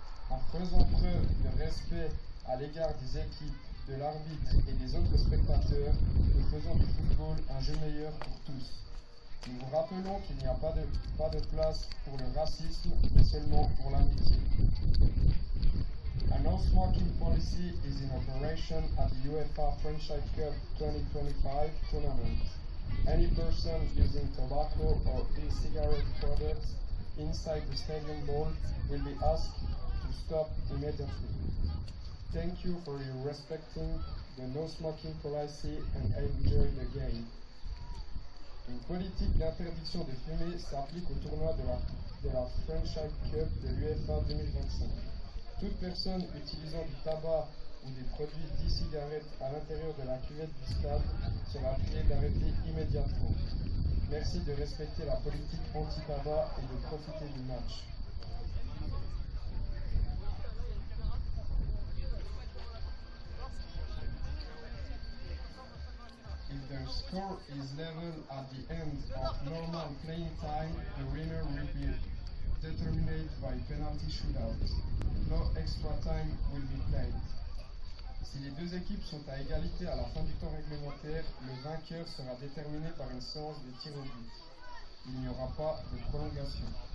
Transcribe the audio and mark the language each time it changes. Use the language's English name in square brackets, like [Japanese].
[French] En faisant preuve de respect à l'égard des équipes, de l'arbitre et des autres spectateurs, nous faisons du football un jeu meilleur pour tous. Nous vous rappelons qu'il n'y a pas de place pour le racisme, mais seulement pour l'amitié. [English] A no-smoking policy is in operation at the UEFA Friendship Cup 2025 tournament. Any person using tobacco or e-cigarette products inside the stadium wall will be asked to stop immediately. Thank you for your respecting the no-smoking policy and enjoy the game. [French] Une politique d'interdiction de fumer s'applique au tournoi de la Friendship Cup de l'UEFA 2025. Toute personne utilisant du tabac ou des produits d'e-cigarettes à l'intérieur de la cuvette du stade sera priée d'arrêter immédiatement. Merci de respecter la politique anti-tabac et de profiter du match. [English] If the score is level at the end of normal playing time, the winner will be determined by penalty shootout. No extra time will be played. [French] Si les deux équipes sont à égalité à la fin du temps réglementaire, le vainqueur sera déterminé par une séance de tir au but. Il n'y aura pas de prolongation.